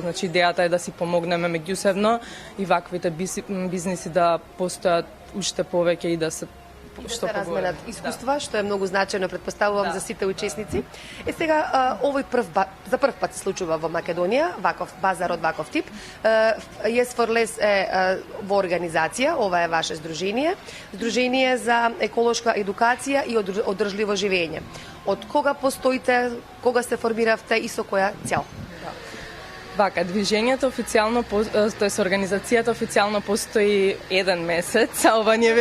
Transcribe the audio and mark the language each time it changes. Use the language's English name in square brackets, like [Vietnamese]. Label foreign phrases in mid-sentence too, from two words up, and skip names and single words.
[Macedonian] Значи идејата е да си помогнеме меѓусебно и ваквите бизниси да постојат уште повеќе и да се што се разменат искуства, што е многу значајно, предпоставувам, Да. за сите учесници. Сега, овој за прв пат се случува во Македонија, ваков базар од ваков тип. Yes for Less е во организација, ова е ваше здружение, здружение за еколошка едукација и одржливо живење. Од кога постоите, кога се формиравте и со која цел? Вака, движењето официјално, тоест организацијата официјално постои 1 месец, а ова ние